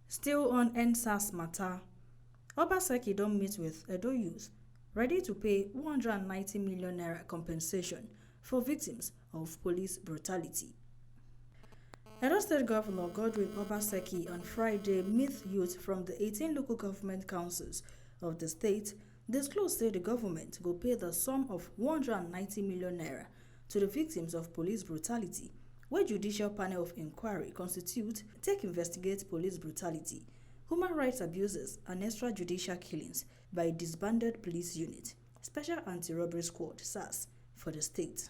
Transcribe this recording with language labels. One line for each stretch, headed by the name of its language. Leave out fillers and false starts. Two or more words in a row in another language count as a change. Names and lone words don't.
English: Still on NSAS matter, Obaseki don't meet with Edo youth, ready to pay 190 million naira compensation for victims of police brutality. Edo State Governor Godwin Obaseki on Friday met youth from the 18 local government councils of the state disclosed that the government will pay the sum of 190 million naira to the victims of police brutality, where Judicial Panel of Inquiry constitute take investigate police brutality, human rights abuses and extrajudicial killings by a disbanded police unit, Special Anti-Robbery Squad (SAS) for the state.